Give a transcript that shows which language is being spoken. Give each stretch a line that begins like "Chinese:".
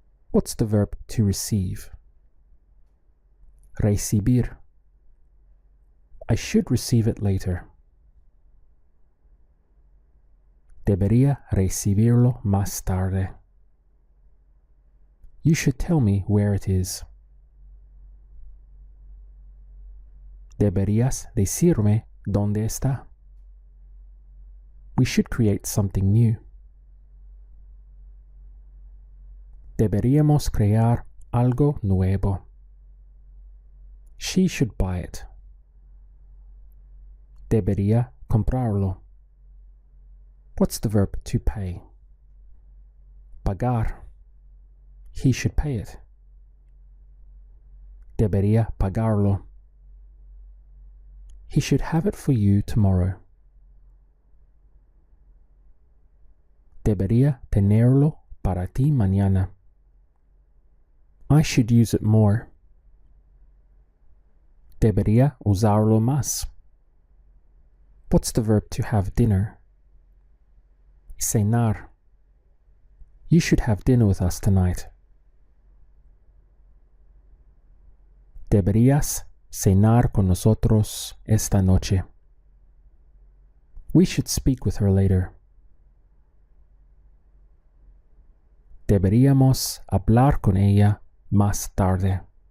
English: What's the verb to receive? Recibir. I should receive it later.
Spanish: Debería recibirlo más tarde.
English: You should tell me where it is.
Spanish: Deberías decirme dónde está.
English: We should create something new.
Spanish: Deberíamos crear algo nuevo.
English: She should buy it.
Spanish: Debería comprarlo.
English: What's the verb to pay? Pagar. He should pay it.
Spanish: Debería pagarlo.
English: He should have it for you tomorrow.
Spanish: Debería tenerlo para ti mañana.
English: I should use it more.
Spanish: Debería usarlo más.
English: What's the verb to have dinner? Cenar. You should have dinner with us tonight.
Spanish: Deberías cenar con nosotros esta noche.
English: We should speak with her later.
Spanish: Deberíamos hablar con ella más tarde.